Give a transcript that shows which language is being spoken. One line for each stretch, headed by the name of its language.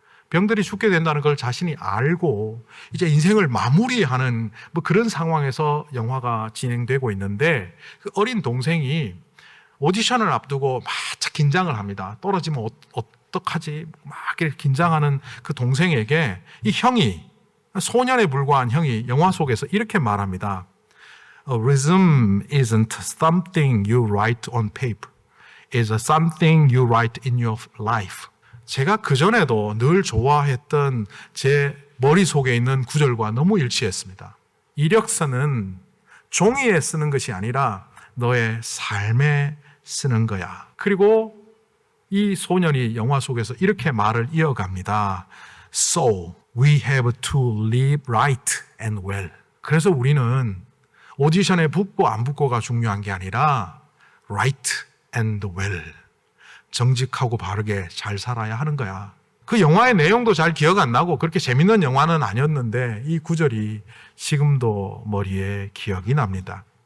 Korean: 병들이 죽게 된다는 걸 자신이 알고 이제 인생을 마무리하는 뭐 그런 상황에서 영화가 진행되고 있는데 그 어린 동생이 오디션을 앞두고 막 긴장을 합니다. 떨어지면 어떡하지? 막 이렇게 긴장하는 그 동생에게 이 형이 소년에 불과한 형이 영화 속에서 이렇게 말합니다.
English: A resume isn't something you write on paper. It's something you write in your life.
Korean: 제가 그전에도 늘 좋아했던 제 머릿속에 있는 구절과 너무 일치했습니다. 이력서는 종이에 쓰는 것이 아니라 너의 삶에 쓰는 거야. 그리고 이 소년이 영화 속에서 이렇게 말을 이어갑니다.
English: So we have to live right and well.
Korean: 그래서 우리는 오디션에 붙고 안 붙고가 중요한 게 아니라
English: right and well.
Korean: 정직하고 바르게 잘 살아야 하는 거야. 그 영화의 내용도 잘 기억 안 나고 그렇게 재밌는 영화는 아니었는데 이 구절이 지금도 머리에 기억이 납니다.